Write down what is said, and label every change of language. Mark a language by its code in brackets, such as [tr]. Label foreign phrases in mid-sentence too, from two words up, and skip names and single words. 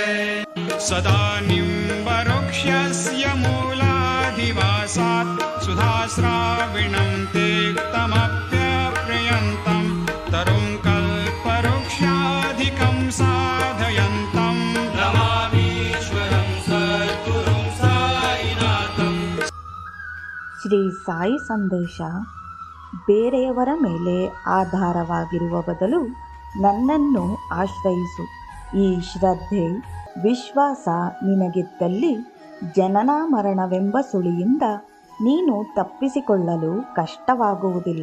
[sa] सदा निम्बवृक्षस्य मूलाधिवासात् सुधाश्राविणं तेक्तमप्यप्रियन्तं तरुं कल्पवृक्षाधिकं साधयन्तं नमामीश्वरं सद्गुरुं साईनाथं। [kn] ಶ್ರೀ ಸಾಯಿ ಸಂದೇಶ. ಬೇರೆಯವರ ಮೇಲೆ ಆಧಾರವಾಗಿರುವ ಬದಲು ನನ್ನನ್ನು ಆಶ್ರಯಿಸು. ಈ ಶ್ರದ್ಧೆ ವಿಶ್ವಾಸ ನಿನಗಿದ್ದಲ್ಲಿ ಜನನ ಮರಣವೆಂಬ ಸುಳಿಯಿಂದ ನೀನು ತಪ್ಪಿಸಿಕೊಳ್ಳಲು ಕಷ್ಟವಾಗುವುದಿಲ್ಲ.